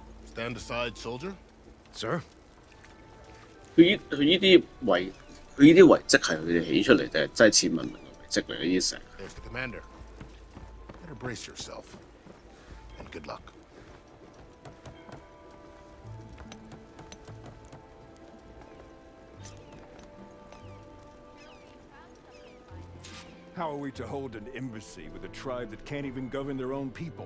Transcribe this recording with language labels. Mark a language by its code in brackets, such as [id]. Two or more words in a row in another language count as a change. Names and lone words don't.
[en] Stand aside, soldier. Sir? [yue] 佢呢啲遺跡係佢哋起出嚟定係真係似文明嘅遺跡嚟嘅呢啲石？ [en] There's the commander. Better brace yourself. And good luck. How are we to hold an embassy with a tribe that can't even govern their own people?